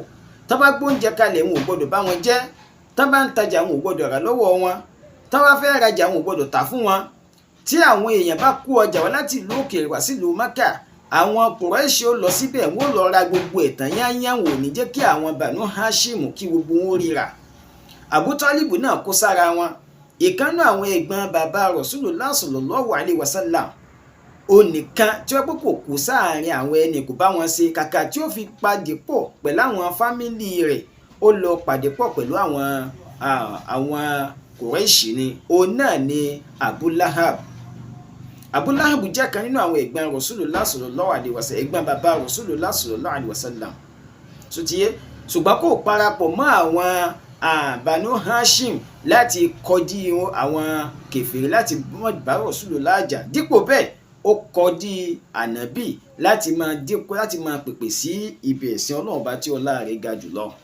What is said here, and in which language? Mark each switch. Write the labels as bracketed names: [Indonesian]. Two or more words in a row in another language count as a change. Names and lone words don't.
[Yoruba] Tá bá gbóúnjẹ kalẹ̀ wọn ò gbọdọ̀ bá wọn jẹ, tá bá ń tajà wọn ò gbọdọ̀ rà lọ́wọ́ wọn, tá bá fẹ́ rajà wọn ò gbọdọ̀ tà fún wọn. Tí àwọn èèyàn bá kó ọjà wá láti ìlú òkèèrè wá sílùú Mákà àwọn Quraysh ó lọ síbẹ̀ wọ́n lọ ra gbogbo ẹ̀tàn yányán wò ní jẹ́ kí àwọn Banu Hashim kí gbogbo wọn ríra. Abu Talib náà kó sára wọn. Ìkànnà àwọn ẹ̀gbọ́n bàbá Rasulullah [Arabic] sallallahu alaihi wasallam [Yoruba] onìkan tí wọ́n pé kò kú sáàrin àwọn ẹni kò bá wọn ṣe kàkà tí ó fi pàdé pọ̀ pẹ̀lú àwọn fámìlì rẹ̀ ó lọ pàdé pọ̀ pẹ̀lú àwọn Quraysh ni òun náà ni Abu Lahab. Abu Lahab jẹ́ kan nínú àwọn ẹ̀gbọ́n Rasulullah [Arabic] sallallahu alaihi wasallam [Yoruba] ẹ̀gbọ́n bàbá Rasulullah [Arabic] sallallahu alaihi wasallam. [Yoruba] So tiye ṣùgbọ́n kò parapọ̀ mọ́ àwọn Banu Hashim láti kọjú àwọn kèfèrí láti bá Rasulullah jà. Dípò bẹ́ẹ̀ ó kọjú ànábì láti máa pèpè sí ibi ẹ̀sìn Ọlọ́run bá tí ọlá rẹ̀ ga jùlọ.